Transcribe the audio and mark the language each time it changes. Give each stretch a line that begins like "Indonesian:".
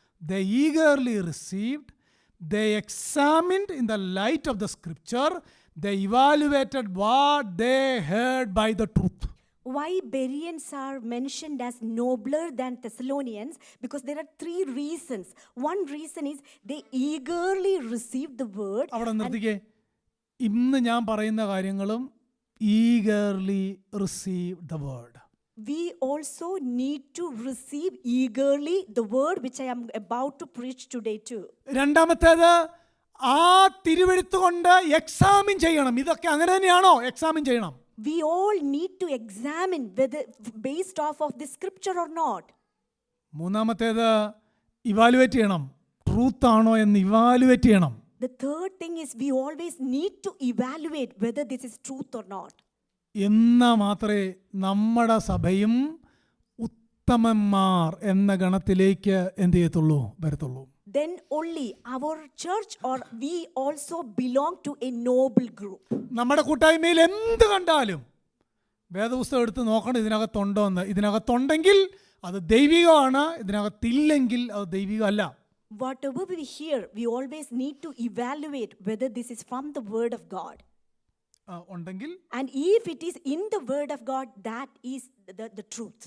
English: They eagerly received, they examined in the light of the scripture, they evaluated what they heard by the truth. Why Bereans are mentioned as nobler than Thessalonians? Because there are 3 reasons. One reason is they eagerly received the word.
Malayalam: അവിടെ നിർത്തിക്കേ. ഇന്ന് ഞാൻ പറയുന്ന കാര്യങ്ങളും
English: eagerly receive the word. We also need to receive eagerly the word which I am about to preach today too.
Malayalam: രണ്ടാമത്തേത്, ആ തിരുവെഴുത്ത് കൊണ്ട് examine ചെയ്യണം. ഇതൊക്കെ അങ്ങനെ തന്നെയാണോ? എക്സാമിൻ ചെയ്യണം.
English: We all need to examine whether based off of the scripture or not.
Malayalam: മൂന്നാമത്തേത്, evaluate ചെയ്യണം. ട്രൂത്ത് ആണോ എന്ന് ഇവാലുവേറ്റ് ചെയ്യണം.
English: The third thing is we always need to evaluate whether this is truth or not.
Malayalam: എന്നാൽ മാത്രമേ നമ്മുടെ സഭയും ഉത്തമന്മാർ എന്ന ഗണത്തിലേക്ക് എന്ത് ചെയ്യത്തുള്ളൂ, വരത്തുള്ളൂ.
English: Then only our church or we also belong to a noble group.
Malayalam: നമ്മുടെ കൂട്ടായ്മയിൽ എന്ത് കണ്ടാലും വേദപുസ്തകം എടുത്ത് നോക്കണം, ഇതിനകത്തുണ്ടോ എന്ന്. ഇതിനകത്തുണ്ടെങ്കിൽ അത് ദൈവികമാണ്, ഇതിനകത്തില്ലെങ്കിൽ അത് ദൈവികമല്ല.
English: Whatever we hear, we always need to evaluate whether this is from the word of God.
Malayalam: ഉണ്ടെങ്കിൽ,
English: and if it is in the word of God, that is the truth.